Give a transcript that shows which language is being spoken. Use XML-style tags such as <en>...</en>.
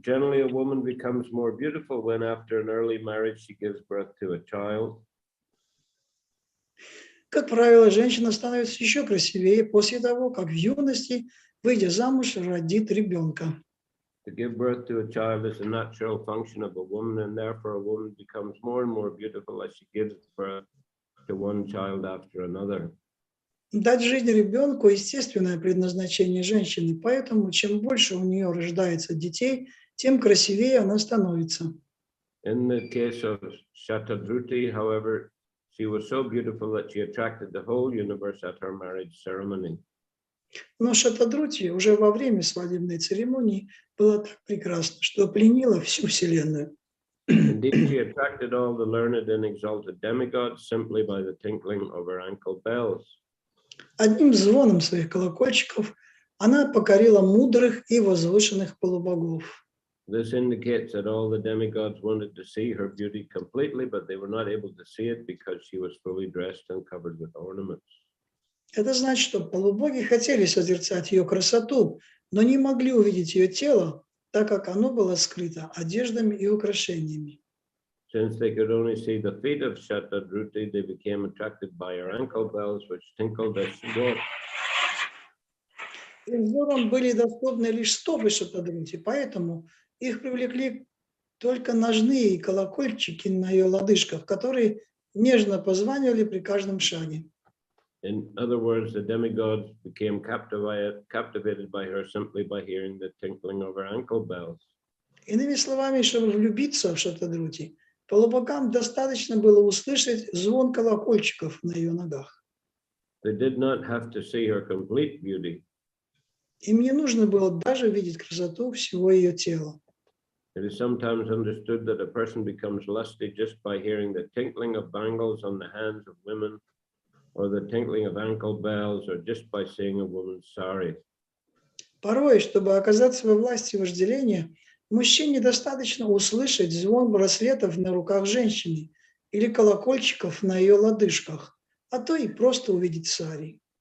<en>Generally, a woman becomes more beautiful when after an early marriage she gives birth to a child.</en> <ru>Как правило, женщина становится еще красивее после того, как в юности, выйдя замуж, родит ребенка.</ru> <en>To give birth to a child is a natural function of a woman, and therefore a woman becomes more and more beautiful as she gives birth to one child after another.</en> <ru>Дать жизнь ребенку – естественное предназначение женщины, поэтому чем больше у нее рождается детей, тем красивее она становится.</ru> <en>In the case of Shatadruti, however, she was so beautiful that she attracted the whole universe at her marriage ceremony.</en> <ru>Но Шатадрути уже во время свадебной церемонии была так прекрасна, что пленила всю Вселенную.</ru> <en>Indeed, she attracted all the learned and exalted demigods simply by the tinkling of her ankle bells.</en> <ru>Одним звоном своих колокольчиков она покорила мудрых и возвышенных полубогов.</ru> <en>This indicates that all the demigods wanted to see her beauty completely, but they were not able to see it because she was fully dressed and covered with ornaments.</en> <ru>Это значит, что полубоги хотели созерцать ее красоту, но не могли увидеть ее тело, так как оно было скрыто одеждами и украшениями.</ru> <en>Since they could only see the feet of Shatadruti, they became attracted by her ankle bells, which tinkled as she walked.</en> <ru>Их взором были доступны лишь стопы Шатадрути, поэтому их привлекли только ножные колокольчики на ее лодыжках, которые нежно позванивали при каждом шаге.</ru> <en>In other words, the demigods became captivated by her simply by hearing the tinkling of her ankle bells.</en> <ru>Иными словами, чтобы влюбиться в Шатадрути, полубогам достаточно было услышать звон колокольчиков на ее ногах.</ru> <en>They did not have to see her complete beauty.</en> <ru>Им не нужно было даже видеть красоту всего ее тела.</ru> <en>It is sometimes understood that a person becomes lusty just by hearing the tinkling of bangles on the hands of women, or the tinkling of ankle bells, or just by seeing a woman's sari.</en> <ru>Порой, чтобы оказаться во власти вожделения, мужчине достаточно услышать звон браслетов на руках женщины или колокольчиков на ее лодыжках, а то и просто увидеть сари.</ru>